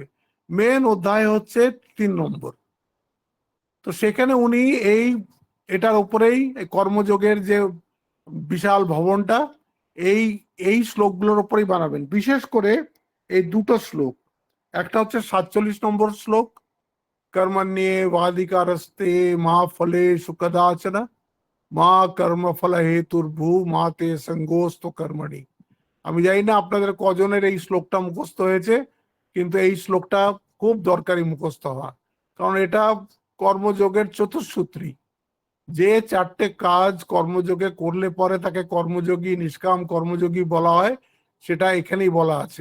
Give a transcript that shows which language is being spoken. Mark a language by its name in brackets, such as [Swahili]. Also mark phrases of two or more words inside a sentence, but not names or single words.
[Bangla] মেন অধ্যায় হচ্ছে 3 নম্বর। তো সেখানে উনি এটার উপরেই কর্মযোগের যে বিশাল ভবনটা, এই শ্লোকগুলোর উপরেই বানাবেন। বিশেষ করে এই দুটো শ্লোক, একটা হচ্ছে 47 নম্বর শ্লোক, [Sanskrit] कर्मण्येवाधिकारस्ते मा फलेषु कदाचन মা কর্ম ফল হেতুর্ভু মা তে সঙ্গোস্তু কর্মণি। [Bangla] আমি জানি না আপনাদের কজনের এই শ্লোকটা মুখস্থ হয়েছে, কিন্তু এই শ্লোকটা খুব দরকারি মুখস্থ হওয়া, কারণ এটা কর্মযোগের চতুঃসূত্রী। যে 4টে কাজ কর্মযোগে করলে পরে তাকে কর্মযোগী, নিষ্কাম কর্মযোগী বলা হয়, সেটা এখানেই বলা আছে।